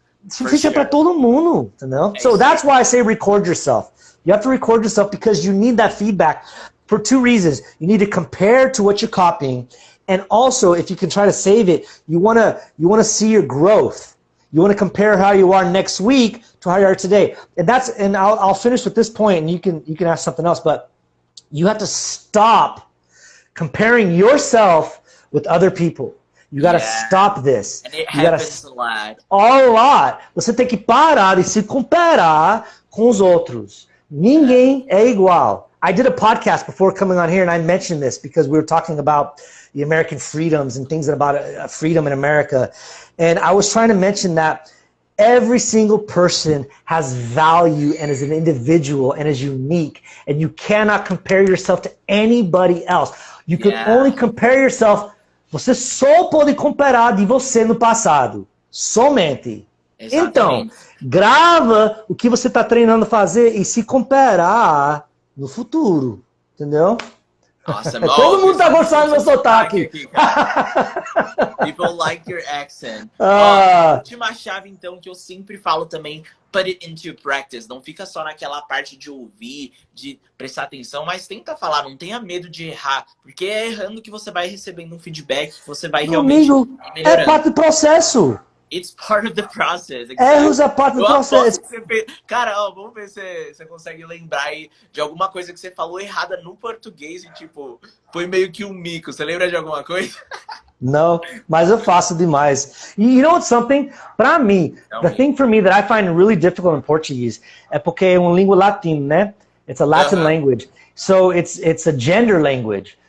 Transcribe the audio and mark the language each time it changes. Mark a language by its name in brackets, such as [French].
[Portuguese] Isso fica para todo mundo, entendeu? [English] So that's why I say record yourself. You have to record yourself because you need that feedback for two reasons. You need to compare to what you're copying, and also if you can try to save it, you wanna see your growth. You want to compare how you are next week to how you are today. And I'll finish with this point, and you can ask something else, but you have to stop comparing yourself with other people. You gotta stop this. And it happens a lot. A lot. [Portuguese] Você tem que parar e se comparar com os outros. Ninguém é igual. [English] I did a podcast before coming on here, and I mentioned this because we were talking about the American freedoms and things about freedom in America. And I was trying to mention that every single person has value and is an individual and is unique. And you cannot compare yourself to anybody else. You can only compare yourself. [Portuguese] Você só pode comparar de você no passado. Somente. Exatamente. Então, grava o que você está treinando fazer e se comparar no futuro. Entendeu? [English] Awesome. [Portuguese] Todo mundo tá gostando do meu sotaque. [English] People like your accent. [Portuguese] A última chave, então, que eu sempre falo também, [English] put it into practice. [Portuguese] Não fica só naquela parte de ouvir, de prestar atenção, mas tenta falar, não tenha medo de errar, porque é errando que você vai recebendo um feedback, que você vai realmente melhorando. É parte do processo. [English] It's part of the process. Exactly. [Portuguese] Erros é parte do processo. Cara, vamos ver se você consegue lembrar aí de alguma coisa que você falou errada no português e, tipo, foi meio que um mico. Você lembra de alguma coisa? Não, mas eu faço demais. [English] You know what's something? [Portuguese] Para mim, [English] the thing for me that I find really difficult in Portuguese [Portuguese] é porque é uma língua latina, né? [English] It's a Latin language. So it's a gender language.